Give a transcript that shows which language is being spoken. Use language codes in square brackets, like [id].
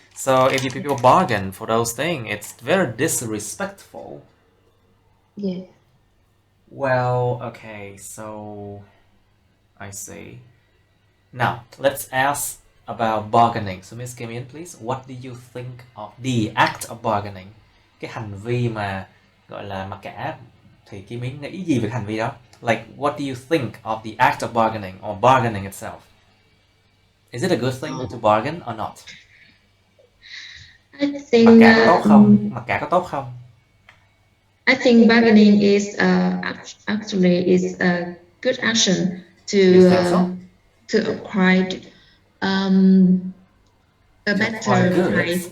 [en] So if you people bargain for those things, it's very disrespectful. Yeah. Well, okay, so I see. Now, let's ask about bargaining. So Miss Kim In, please, what do you think of the act of bargaining? [vi] Cái hành vi mà gọi là mặc cả, thì Kim In nghĩ gì về hành vi đó? [en] Like, what do you think of the act of bargaining or bargaining itself? Is it a good thing to bargain or not? I think [vi] Mặc cả có tốt không? Mặc cả có tốt không? [en] I think bargaining is actually is a good action to acquire a better price